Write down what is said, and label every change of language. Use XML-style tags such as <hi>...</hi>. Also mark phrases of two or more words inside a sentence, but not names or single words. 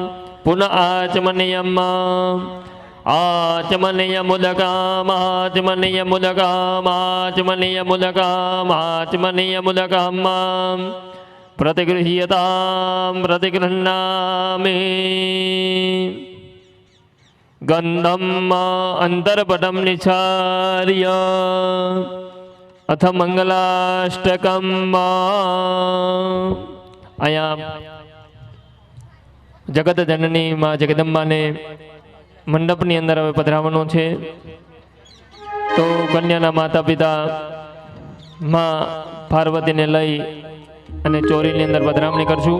<sa>पुनः आचमनीयम् आचमनीयमुदकाम् आचमनीयमुदकाम् आचमनीयमुदकाम् आचमनीयमुदकाम् प्रतिगृह्यतां प्रतिगृह्णामि. गन्धम् अन्तर्पटं निचार्य અથ મંગલાષ્ટકમ</sa> <gu>અહીંયા જગત જનની માં જગદંબાને મંડપની અંદર હવે પધરાવવાનો છે. તો કન્યાના માતા પિતા માં પાર્વતીને લઈ અને ચોરીની અંદર પધરામણી કરશું.</gu>